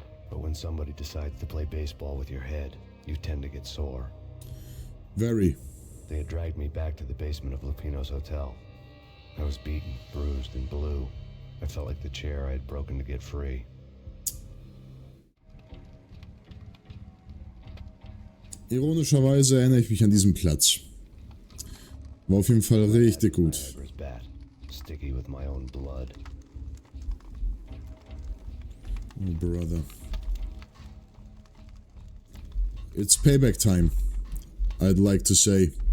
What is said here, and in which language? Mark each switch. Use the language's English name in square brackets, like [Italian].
[English] But when somebody decides to play baseball with your head, you tend to get sore. Very. They had dragged me back to the basement of Lupino's hotel. I was beaten, bruised, and blue. I felt like the chair I had broken to get free. [German] Ironischerweise erinnere ich mich an diesen Platz. War auf jeden Fall richtig gut. [English] Sticky with my own blood. Oh, brother. It's payback time, I'd like to say.